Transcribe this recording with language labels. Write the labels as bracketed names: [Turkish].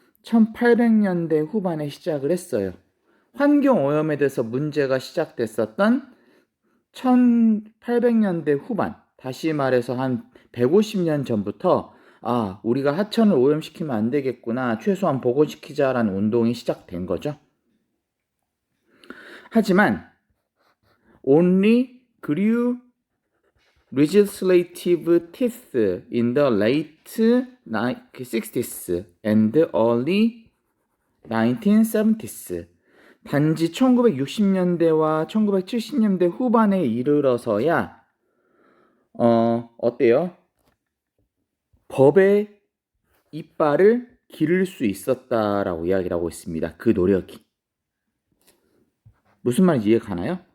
[Korean] 1800년대 후반에 시작을 했어요. 환경오염에 대해서 문제가 시작됐었던 1800년대 후반, 다시 말해서 한 150년 전부터 우리가 하천을 오염시키면 안 되겠구나, 최소한 복원시키자라는 운동이 시작된 거죠. 하지만 [English] only grew legislative teeth in the late 60s and early 1970s. [Korean] 단지 1960년대와 1970년대 후반에 이르러서야 어때요? 법의 이빨을 기를 수 있었다라고 이야기를 하고 있습니다. 그 노력이. 무슨 말인지 이해 가나요?